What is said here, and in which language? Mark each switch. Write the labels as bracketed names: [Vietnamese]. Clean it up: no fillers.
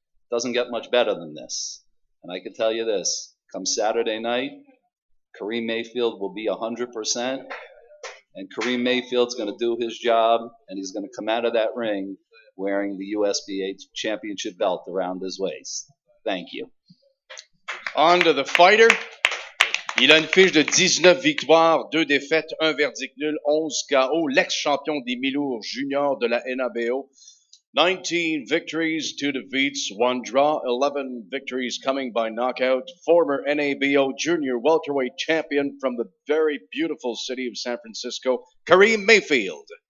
[English] Doesn't get much better than this. And I can tell you this, come Saturday night, Karim Mayfield will be 100%, and Karim Mayfield's going to do his job, and he's going to come out of that ring wearing the USBA championship belt around his waist. Thank you. On to the fighter. [French] Il a une fiche de 19 victoires, 2 défaites, 1 verdict nul, 11 KO, l'ex-champion des mi-lourds juniors de la NABO. [English] 19 victories, 2 defeats, 1 draw, 11 victories coming by knockout. Former NABO junior welterweight champion from the very beautiful city of San Francisco, Karim Mayfield.